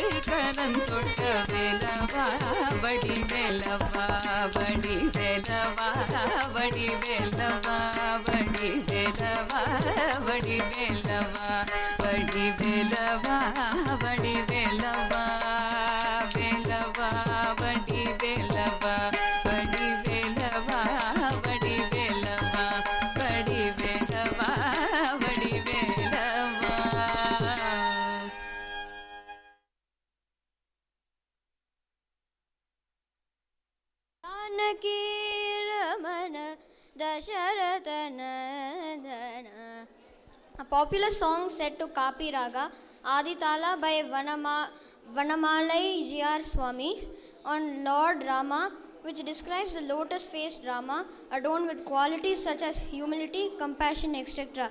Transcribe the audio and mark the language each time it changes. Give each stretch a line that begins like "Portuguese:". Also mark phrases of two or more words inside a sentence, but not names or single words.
Tamil: கரம் தொட்ட வேலவா வடிவேலவா வடிவேலவா வடிவேலவா வடிவேலவா வடிவேலவா வடிவேலவா வடிவேலவா வேலவா வடிவேலவா வடிவேலவா வடிவேலவா வடிவேலவா வடிவேலவா
Sanskrit: जानकी रमण दशरथ नंदन.
English: A popular song set to Kapi Raga, Aditala by Vanamalai G.R. Swami on Lord Rama, which describes the lotus-faced Rama adorned with qualities such as humility, compassion, etc.